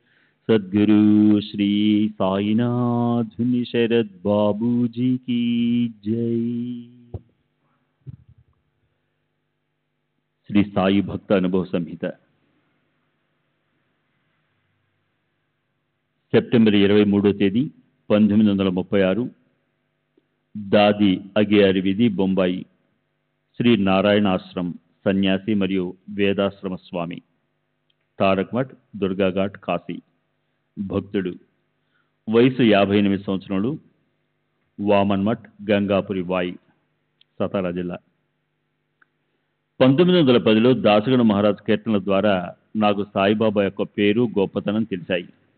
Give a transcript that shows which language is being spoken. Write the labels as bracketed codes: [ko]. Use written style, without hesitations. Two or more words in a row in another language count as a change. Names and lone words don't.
[hi] सद्गुरु श्री साईनाथ शरद बाबूजी की जय। [te] श्री साई भक्त अनुभव संहिత సెప్టెంబర్ 23వ తేదీ 1936 దాది అగియారి వీధి బొంబాయి శ్రీ నారాయణ ఆశ్రమ్ సన్యాసి మరియు వేదాశ్రమ స్వామి తారక్ మఠ్ దుర్గాఘాట్ కాశీ భక్తుడు వయసు 58 సంవత్సరములు వామన్ మఠ్ గంగాపురి వాయి సతారా జిల్లా 1910లో దాసగణ మహారాజ్ కీర్తనల ద్వారా నాకు సాయిబాబా యొక్క పేరు గొప్పతనం తెలిసాయి.